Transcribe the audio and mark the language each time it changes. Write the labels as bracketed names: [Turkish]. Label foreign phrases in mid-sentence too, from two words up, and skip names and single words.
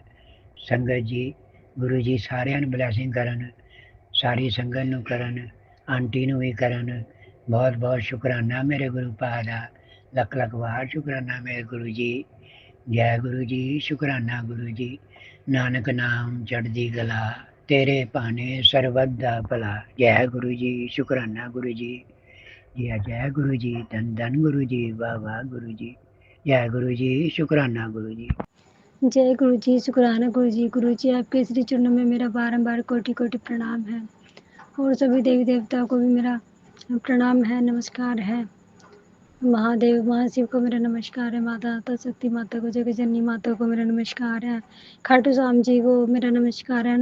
[Punjabi] ਸੰਗਤ ਜੀ, ਗੁਰੂ ਜੀ ਸਾਰਿਆਂ ਨੂੰ ਬਲੈਸਿੰਗ ਕਰਨ, ਸਾਰੀ ਸੰਗਤ ਨੂੰ ਕਰਨ, ਆਂਟੀ ਨੂੰ ਵੀ ਕਰਨ। ਬਹੁਤ ਬਹੁਤ ਸ਼ੁਕਰਾਨਾ ਮੇਰੇ ਗੁਰੂ ਪਾਦ ਦਾ। ਲੱਖ ਲੱਖ ਵਾਰ ਸ਼ੁਕਰਾਨਾ ਮੇਰੇ ਗੁਰੂ ਜੀ। ਜੈ ਗੁਰੂ ਜੀ। ਸ਼ੁਕਰਾਨਾ ਗੁਰੂ ਜੀ। ਨਾਨਕ ਨਾਮ ਚੜ੍ਹਦੀ ਕਲਾ, ਤੇਰੇ ਭਾਣੇ ਸਰਬੱਤ ਦਾ ਭਲਾ। ਜੈ ਗੁਰੂ ਜੀ। ਸ਼ੁਕਰਾਨਾ ਗੁਰੂ ਜੀ। [Hindi] जय जय गुरु जी। धन धन गुरु जी। वाह वाह गुरु जी। जय गुरु जी। शुक्राना गुरु जी। जय गुरु जी। शुक्राना गुरु जी। गुरु जी, आपके श्री चरणों में मेरा बारंबार कोटि कोटि प्रणाम है और सभी देवी देवताओं को भी मेरा प्रणाम है, नमस्कार है। महादेव महाशिव को मेरा नमस्कार है। माता माता शक्ति माता को, जगत जननी माता को मेरा नमस्कार है। खाटू श्याम जी को मेरा नमस्कार है।